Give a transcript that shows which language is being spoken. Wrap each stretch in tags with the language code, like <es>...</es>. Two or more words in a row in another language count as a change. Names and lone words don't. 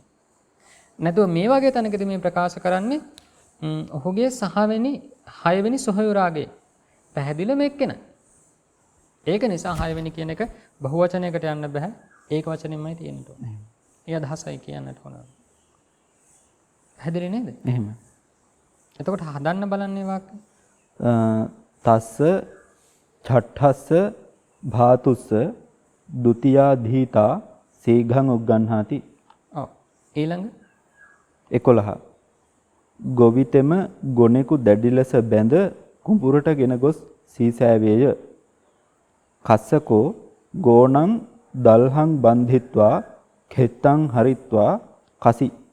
<si>නැතුව මේ වගේ තැනකදී මේ ප්‍රකාශ කරන්නේ ඔහුගේ 6 වෙනි සොහොයුරාගේ පැහැදිලිම එක්කෙන. ඒක නිසා 6 වෙනි කියන එක බහුවචනයකට යන්න බෑ. ඒක වචනෙන්මයි තියෙන්න ඕනේ. ඒ අදහසයි කියන්නට ඕන. පැහැදිලි නේද? එහෙම. එතකොට හදන්න බලන්නේ වාක්‍ය.</si> <pi>තස්ස චට්ඨස්ස භාතුස්ස ဒ ුතියා ධීතා සීඝං උග්ගන්හාති.</pi> <si>ඔව්. ඊළඟ 11. ගොවිතෙම ගොනෙකු දැඩි ලෙස බැඳ කුඹුරට ගෙන ගොස් සීසෑවේය.</si> <pi>කස්සකෝ ගෝණං දල්හං බන්ධිත්වා කෙත්තං හරිත්වා කසි.</pi>